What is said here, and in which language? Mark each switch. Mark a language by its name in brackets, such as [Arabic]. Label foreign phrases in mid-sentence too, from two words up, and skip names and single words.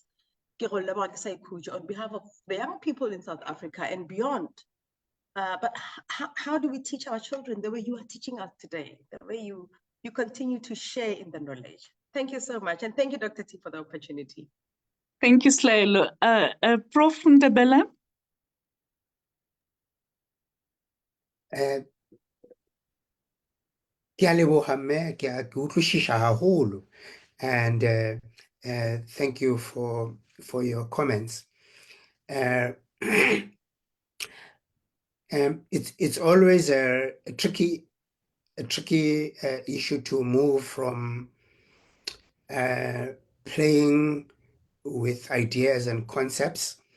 [English] On behalf of the young people in South Africa and beyond. But how do we teach our children the way you are teaching us today, the way you continue to share in the knowledge? Thank you so much. And thank you, Dr. T, for the opportunity. Thank you, Slaylo. Prof Ndebele? [Tswana] Ke a leboga mme, ke utlwisisa haholo, [English] and thank you for your comments. It's always a tricky issue to move from playing with ideas and concepts